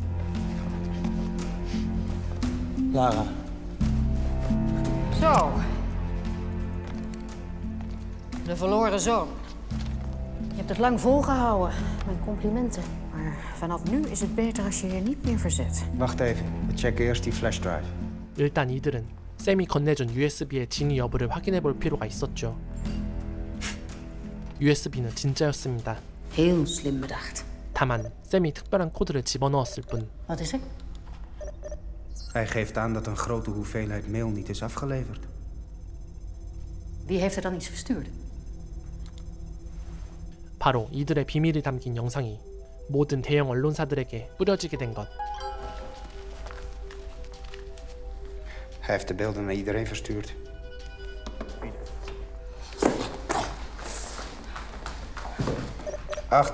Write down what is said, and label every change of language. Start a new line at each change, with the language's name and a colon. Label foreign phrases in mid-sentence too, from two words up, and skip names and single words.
Dutch: Lara. Zo. De verloren zoon. Je hebt het lang volgehouden. Mijn complimenten. Maar vanaf nu is het beter als je je niet meer verzet. Wacht even. We checken eerst die flashdrive.
Korean: 일단 이들은 샘이 건네준 USB의 진위 여부를 확인해볼 필요가 있었죠. USB는 진짜였습니다.
Dutch: Heel slim bedacht.
Korean: 다만 샘이 특별한 코드를 집어넣었을 뿐.
Dutch: Wat is er? Hij geeft aan dat een grote hoeveelheid mail niet is afgeleverd. Wie heeft er dan iets verstuurd?
Korean: 바로 이들의 비밀이 담긴 영상이 모든 대형 언론사들에게 뿌려지게 된 것.
Dutch: Hij heeft de beelden naar iedereen verstuurd. Acht.